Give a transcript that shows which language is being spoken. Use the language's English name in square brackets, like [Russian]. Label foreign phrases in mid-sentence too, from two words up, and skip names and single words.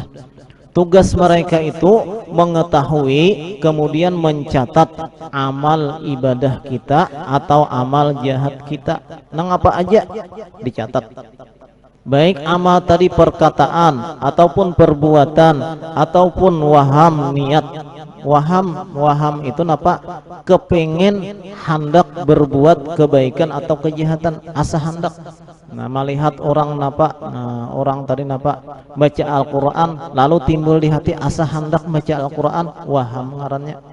[Indonesian] Tugas mereka itu mengetahui kemudian mencatat amal ibadah kita atau amal jahat kita. [Banjar] Nang apa aja dicatat. [Indonesian] Baik amal tadi perkataan ataupun perbuatan ataupun waham niat. [Banjar] Waham itu napa? Kepengen hendak berbuat kebaikan atau kejahatan, asa hendak. Nah, melihat orang napa, nah, orang tadi napa baca Al-Qur'an lalu timbul di hati asa hendak baca Al-Qur'an, waham ngarannya.